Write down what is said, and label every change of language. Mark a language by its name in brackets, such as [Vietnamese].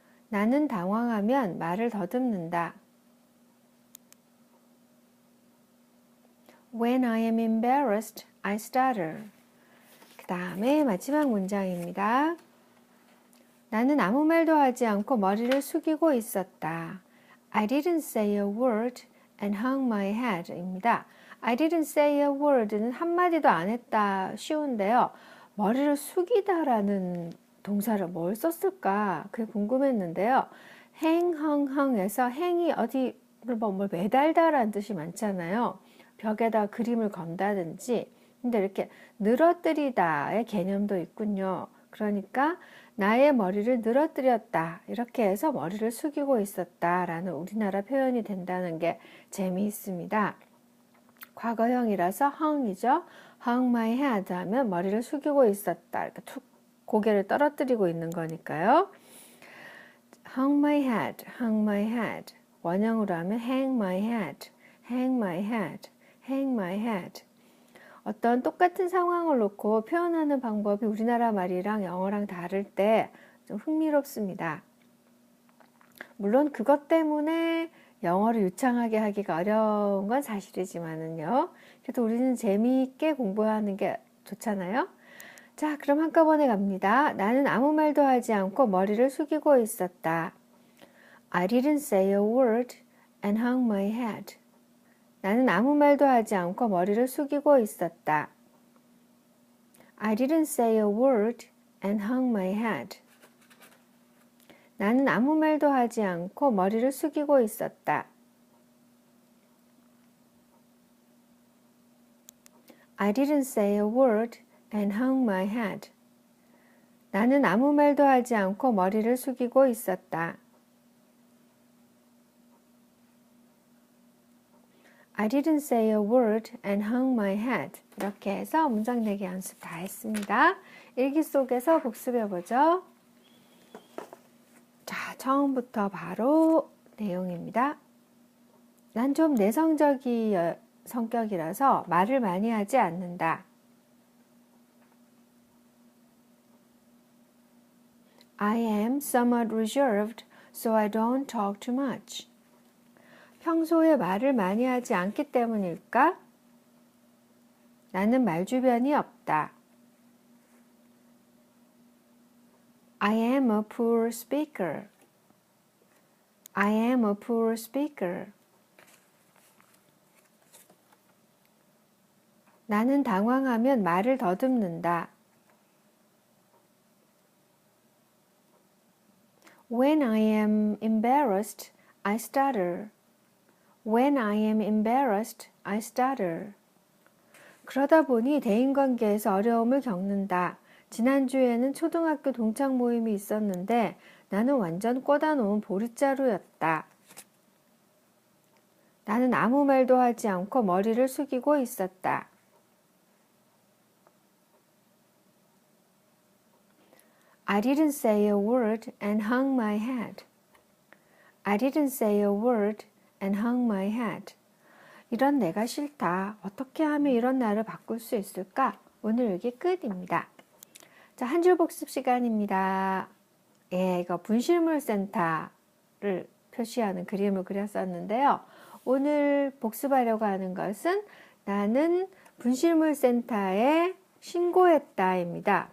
[Korean] 나는 당황하면 말을 더듬는다. [English] When I am embarrassed, I stutter. [Korean] 그 다음에 마지막 문장입니다. 나는 아무 말도 하지 않고 머리를 숙이고 있었다. [English] I didn't say a word and hung my head [Korean] 입니다. [English] I didn't say a word [Korean] 는 한마디도 안 했다 쉬운데요. 머리를 숙이다라는 동사를 뭘 썼을까 그게 궁금했는데요. hang, hung, hung에서 hang이 어디 뭘 매달다라는 뜻이 많잖아요. 벽에다 그림을 건다든지. 근데 이렇게 늘어뜨리다의 개념도 있군요. 그러니까 나의 머리를 늘어뜨렸다. 이렇게 해서 머리를 숙이고 있었다라는 우리나라 표현이 된다는 게 재미있습니다. 과거형이라서 hung이죠. [English] hung my head [Korean] 하면 머리를 숙이고 있었다. 이렇게 툭 고개를 떨어뜨리고 있는 거니까요. [English] hung my head, hung my head. [Korean] 원형으로 하면 [English] hang my head, hang my head, hang my head. [Korean] 어떤 똑같은 상황을 놓고 표현하는 방법이 우리나라 말이랑 영어랑 다를 때 좀 흥미롭습니다. 물론 그것 때문에 영어를 유창하게 하기가 어려운 건 사실이지만은요. 그래도 우리는 재미있게 공부하는 게 좋잖아요. 자, 그럼 한꺼번에 갑니다. 나는 아무 말도 하지 않고 머리를 숙이고 있었다. [English] I didn't say a word and hung my head. [Korean] 나는 아무 말도 하지 않고 머리를 숙이고 있었다. [English] I didn't say a word and hung my head. [Korean] 나는 아무 말도 하지 않고 머리를 숙이고 있었다. [English] I didn't say a word and hung my head. [Korean] 나는 아무 말도 하지 않고 머리를 숙이고 있었다. [English] I didn't say a word and hung my head. [Korean] 이렇게 해서 문장 내기 연습 다 했습니다. 일기 속에서 복습해보죠. 자, 처음부터 바로 내용입니다. 난 좀 내성적인 성격이라서 말을 많이 하지 않는다. [English] I am somewhat reserved, so I don't talk too much. [Korean] 평소에 말을 많이 하지 않기 때문일까? 나는 말주변이 없다. [English] I am a poor speaker. I am a poor speaker. [Korean] 나는 당황하면 말을 더듬는다. [English] When I am embarrassed, I stutter. When I am embarrassed, I stutter. [Korean] 그러다 보니 대인관계에서 어려움을 겪는다. 지난주에는 초등학교 동창 모임이 있었는데 나는 완전 꽂아놓은 보릿자루였다. 나는 아무 말도 하지 않고 머리를 숙이고 있었다. [English] I didn't say a word and hung my head. I didn't say a word and hung my head. [Korean] 이런 내가 싫다. 어떻게 하면 이런 나를 바꿀 수 있을까? 오늘 일기 끝입니다. 자, 한 줄 복습 시간입니다. 예, 이거 분실물 센터를 표시하는 그림을 그렸었는데요. 오늘 복습하려고 하는 것은 나는 분실물 센터에 신고했다입니다.